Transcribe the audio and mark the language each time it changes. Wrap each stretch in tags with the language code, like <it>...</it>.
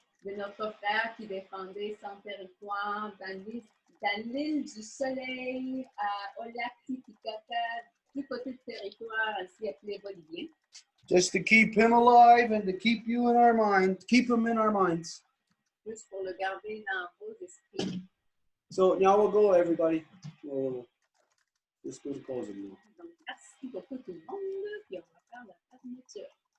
<fr>de notre frère qui défendait son territoire dans l'île du Soleil, au lac Titicaca, du côté du territoire ainsi appelé bolivien.</fr> <en>Just to keep him alive and to keep you in our minds, keep him in our minds.</en> <fr>Juste pour le garder dans vos esprits.</fr> <en>So now we'll go, everybody. We'll just do the closing now.</en> <fr>Donc, merci beaucoup tout le monde, puis on va faire la fermeture.</fr>